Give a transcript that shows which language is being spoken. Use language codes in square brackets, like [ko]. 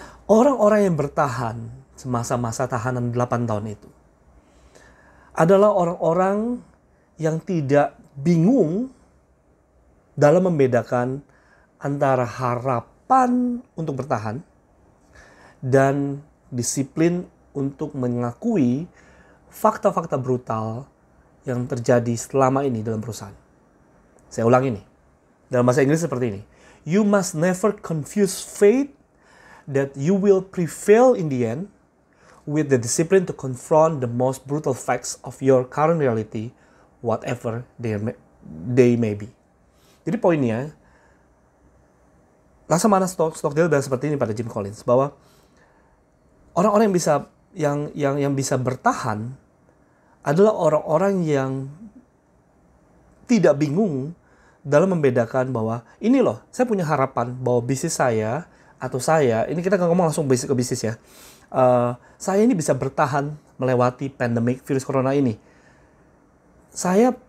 [id] Orang-orang yang bertahan semasa-masa tahanan 8 tahun itu adalah orang-orang yang tidak bingung dalam membedakan antara harapan untuk bertahan dan disiplin untuk mengakui fakta-fakta brutal yang terjadi selama ini dalam perusahaan. Saya ulang ini. Dalam bahasa Inggris seperti ini. [en] You must never confuse faith that you will prevail in the end with the discipline to confront the most brutal facts of your current reality, whatever they may be. [id] Jadi poinnya, laksamana Stockdale bilang seperti ini pada Jim Collins, bahwa orang-orang yang bisa bertahan adalah orang-orang yang tidak bingung dalam membedakan bahwa ini loh, saya punya harapan bahwa bisnis saya atau saya, ini kita ngomong langsung ke bisnis ya, saya ini bisa bertahan melewati pandemik virus corona ini. Saya